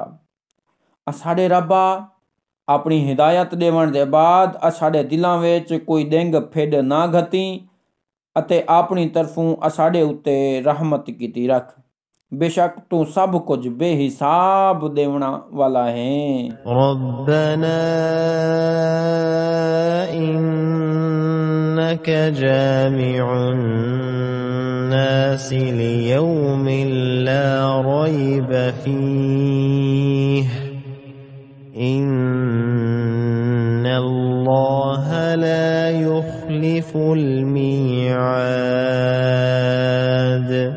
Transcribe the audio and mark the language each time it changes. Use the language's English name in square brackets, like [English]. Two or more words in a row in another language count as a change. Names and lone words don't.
[Punjabi] اساڈے ربا اپنی ہدایت دیون دے بعد اساڈے دلاں وچ کوئی ڈینگ فیڈ نہ گھتی اتے اپنی طرفوں اساڈے اتے رحمت کیتی رکھ. بے شک توں سب کجھ بے حساب دیونا والا ہے. [Arabic] ربنا إنك جامع الناس ليوم لا ريب فيه إن الله لا يخلف الميعاد.